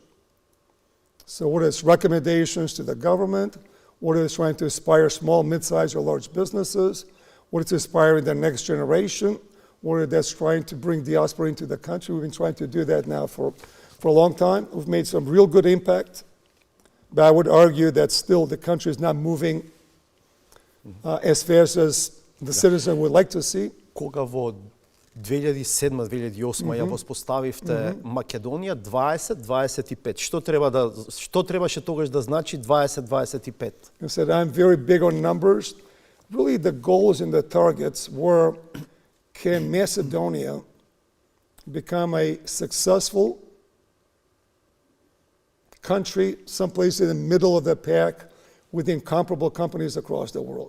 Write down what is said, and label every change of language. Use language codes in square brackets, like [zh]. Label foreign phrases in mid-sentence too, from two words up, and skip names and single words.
[en] So whether it's recommendations to the government, whether it's trying to inspire small, mid-sized, or large businesses, whether it's inspiring the next generation, whether that's trying to bring diaspora into the country. We've been trying to do that now for a long time. We've made some real good impact. But I would argue that still the country is not moving as fast as the citizen would like to see. [mk] Кога во 2007-2008 ја воспоставивте Македонија 20-25. Што требаше тогаш да значи 20-25? [en] I said I'm very big on numbers. Really the goals and the targets were, can Macedonia become a successful country, someplace in the middle of the pack with incomparable companies across the world.